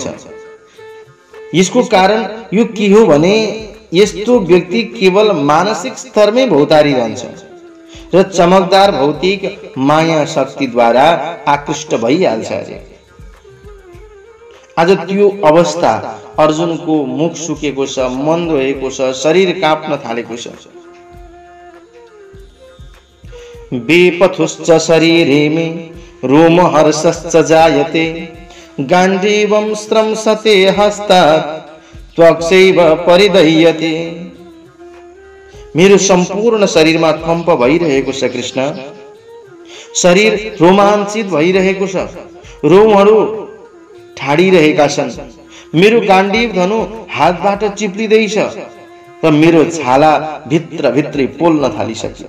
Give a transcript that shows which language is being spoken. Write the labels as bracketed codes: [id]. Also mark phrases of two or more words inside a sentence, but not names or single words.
[ne] यसको कारण यो के हो भने यस्तो व्यक्ति केवल मानसिक स्तरमै भौतारी रहन्छ र चमकदार भौतिक माया शक्तिद्वारा आकृष्ट भइहाल्छ। आज त्यो अवस्था अर्जुनको मुख सुकेको छ, मन रोएको छ, शरीर काँप्न थालेको छ। [sa] बेपथुश्च शरीरे मे रोमहर्षश्च जायते गाण्डीवं स्रंसते हस्तात् त्वक्सैव परिदह्यते। [ne] मेरो सम्पूर्ण शरीरमा कम्प भइरहेको छ कृष्ण। शरीर रोमाञ्चित भइरहेको छ, रोमहरू ठाडिरहेका छन्। मेरो गाण्डीव धनु हातबाट चिप्लिँदैछ र मेरो छाला भित्र भित्रै पोल्न थालिसक्यो।